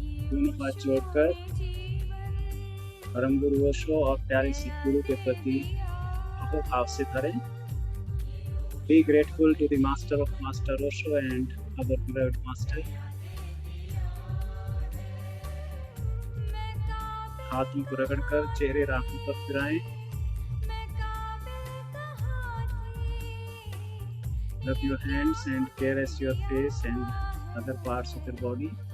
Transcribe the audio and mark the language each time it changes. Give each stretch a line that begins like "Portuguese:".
Hindi: दोनों हाथ जोड़कर परम गुरु ओशो और प्यारे सिख गुरु के प्रति भाव से धरें.
English: Be grateful to the Master of Master Osho and our beloved Master.
Hindi: हाथों को रगड़कर चेहरे आंखों पर फिराएं.
English: Rub your hands and caress your face and other parts of your body.